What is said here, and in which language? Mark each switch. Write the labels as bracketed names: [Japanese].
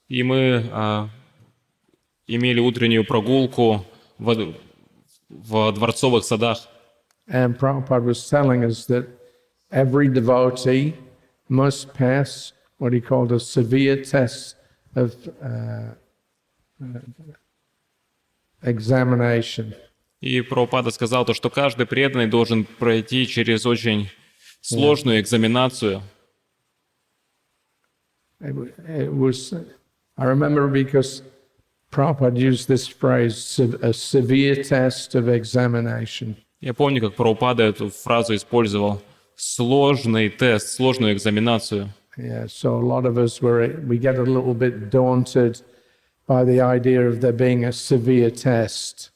[Russian] И мы имели утреннюю прогулку в дворцовых садах. [English] And Prabhupada was telling us that every devotee must pass what he called a severe test of examination. [Russian] И Прабхупада сказал то, что каждый преданный должен пройти через очень сложную экзаменацию. [English] It was, I remember because Prabhupada used this phrase, a severe test of examination. [Russian] Я помню, как Прабхупада эту фразу использовал. Сложный тест, сложную экзаменацию. [English] Yeah, so a lot of us we get a little bit daunted by the idea of there being a severe test.